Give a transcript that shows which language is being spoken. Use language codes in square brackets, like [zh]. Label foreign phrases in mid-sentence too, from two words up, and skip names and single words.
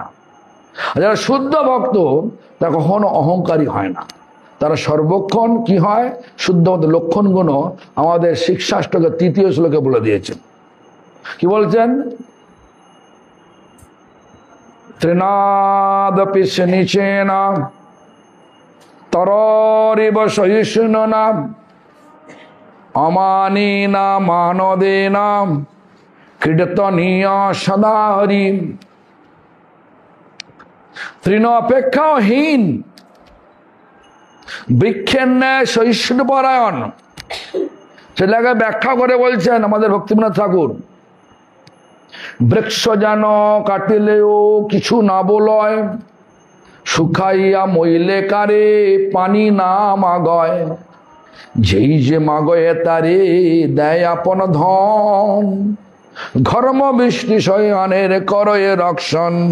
[bn] যারা শুদ্ধ ভক্ত তারা কখনো অহংকারী হয় না, তারা সর্বক্ষণ কি হয়, শুদ্ধ লক্ষণ গুণ আমাদের শিক্ষাষ্টকের 3য় শ্লোকে বলে দিয়েছেন। কি বলছেন? [sa] त्रिनादपि निचेना तरिव सहिष्णुना अमानिना मानदेना कीर्तनीय सदा हरि। [bn] তৃণ অপেক্ষাহীন, বৃক্ষের ন্যায় সহিষ্ণুপরায়ণ। সেটাকে ব্যাখ্যা করে বলছেন আমাদের ভক্তিবিনোদ ঠাকুর, বৃক্ষ যেন কাটিলেও কিছু না বলয়, শুকাইয়া মইলে কারে পানি না মাগয়, যেই যে মাগয়ে তারে দেয় আপন ধন, ঘর্ম বৃষ্টি শয়নের করয়ে রক্ষণ।